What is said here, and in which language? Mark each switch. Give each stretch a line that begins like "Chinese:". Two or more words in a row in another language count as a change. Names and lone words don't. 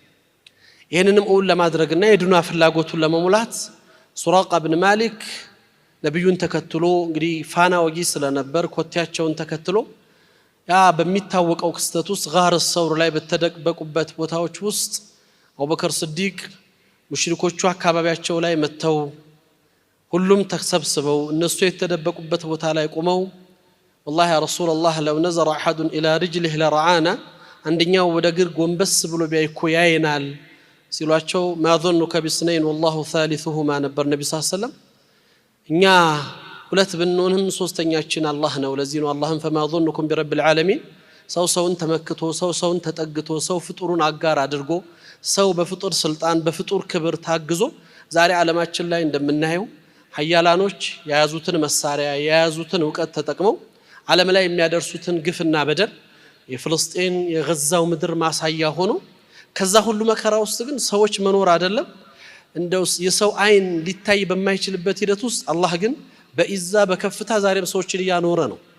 Amharic: ይሄንንም ኡል ለማድረግና የዱንያ ፍላጎቱን ለመሙላት ሱራቃ ኢብኑ ማሊክ ነብዩን ተከትሎ እንግዲህ ፋና ወጊ ስለነበር ኮቴያቸውን ተከትሎ ያ በሚታወቀው ክስተት ውስጥ ጋር ሰውር ላይ በተደበቁበት ቦታዎች ውስጥ አቡበከር ስዲቅ ሙሽሪኮቹ አካባቢያቸው ላይ መተው ሁሉም ተሰብስበው እነሱ የተደበቁበት ቦታ ላይ ቆመው
Arabic: والله يا رسول الله لو نظر احد الى رجله لرعانا
Amharic: አንደኛው ወደ ግር ጎንበስ ብሎ ቢያይኮ ያይናል ሲሏቸው ما
Arabic: ظنك بسنين والله ثالثهما
Amharic: ነበር ነብዩ
Arabic: صلى الله عليه وسلم።
Amharic: እኛ ሁለት ብንሆንም ሶስተኛችን አላህ ነው። ለዚህ ነው አላህን فما
Arabic: ظنكم برب العالمين
Amharic: ሰውን ተመክቶ ሰውን ተጠግቶ ሰው ፍጡሩን አጋር አድርጎ ሰው በፍጡር ስልጣን በፍጡር ክብር ታግዞ ዛሬ ዓለማችን ላይ እንደምናየው ሐያላኖች የያዙትን መሳሪያ የያዙትን ዕውቀት ተጠቅመው ዓለም ላይ የሚያደርሱትን ግፍና በደል የፍልስጤም የገዛው ምድር ማሳያ ሆኖ ከዛ ሁሉ መከራ ውስጥ ግን ሰዎች መኖር አይደለም እንደው የሰው አይን ሊታይ በማይችልበት ሂደት ውስጥ አላህ ግን በኢዛ በከፍታ ዛሬም ሰዎችን ያኖረ ነው።